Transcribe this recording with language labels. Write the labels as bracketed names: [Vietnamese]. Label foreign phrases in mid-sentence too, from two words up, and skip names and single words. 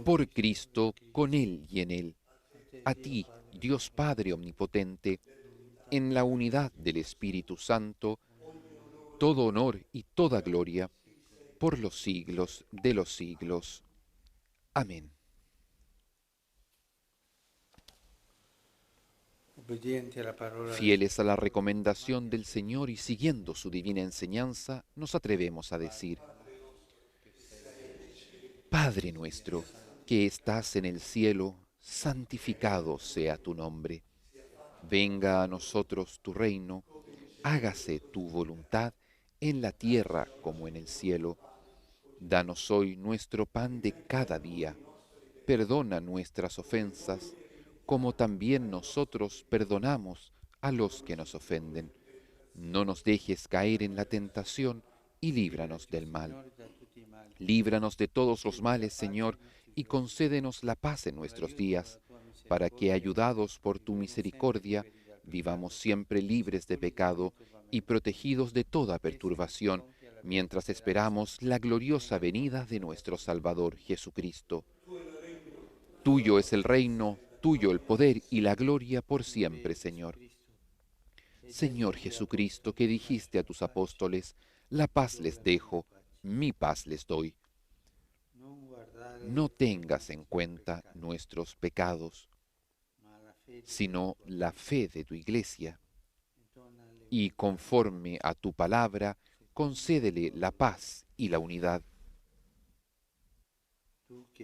[Spanish] Por Cristo, con Él y en Él, a ti, Dios Padre Omnipotente, en la unidad del Espíritu Santo, todo honor y toda gloria, por los siglos de los siglos. Amén. [Italian] obbedienti alla parola [Spanish] Fieles a la recomendación del Señor y siguiendo su divina enseñanza, nos atrevemos a decir: Padre nuestro, que estás en el cielo, santificado sea tu nombre. Venga a nosotros tu reino, hágase tu voluntad en la tierra como en el cielo. Danos hoy nuestro pan de cada día. Perdona nuestras ofensas, como también nosotros perdonamos a los que nos ofenden. No nos dejes caer en la tentación y líbranos del mal. [Italian] Signore da tutti i mali. [Spanish] Líbranos de todos los males, Señor, y concédenos la paz en nuestros días, para que, ayudados por tu misericordia, vivamos siempre libres de pecado y protegidos de toda perturbación, mientras esperamos la gloriosa venida de nuestro Salvador Jesucristo. Tuyo es el reino, tuyo el poder y la gloria por siempre, Señor. Señor Jesucristo, que dijiste a tus apóstoles: la paz les dejo, mi paz les doy. [Italian] Non guardare [Spanish] No tengas en cuenta nuestros pecados, [Italian] ma la fede [Spanish] sino la fe de tu iglesia, [Italian] donale [Spanish] y conforme a tu palabra, concédele la paz y la unidad. [Italian] tu che [Spanish] Tú [Italian] vivi